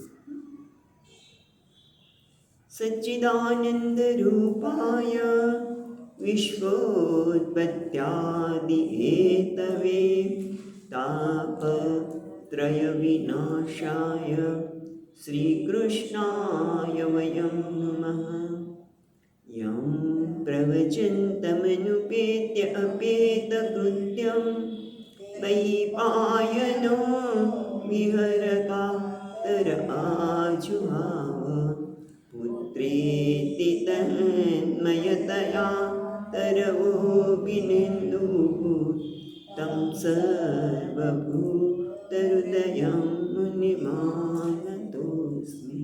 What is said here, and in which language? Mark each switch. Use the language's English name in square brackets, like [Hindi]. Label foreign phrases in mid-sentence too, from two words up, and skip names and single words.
[Sanskrit] સચ્ચિદાનંદ રૂપાય વિશ્વોત્પત્યાદિ હેતવે તાપત્રય વિનાશાય શ્રી કૃષ્ણાય વયં નમઃ. યં પ્રવચંતમનુપેત્ય અપેતકૃત્યં द्वैपायनो विहरकातर आजुहाव पुत्रेति तन्मयतया तरवोऽभिनेन्दुः तं सर्वभूतहृदयं मुनिमानतोऽस्मि।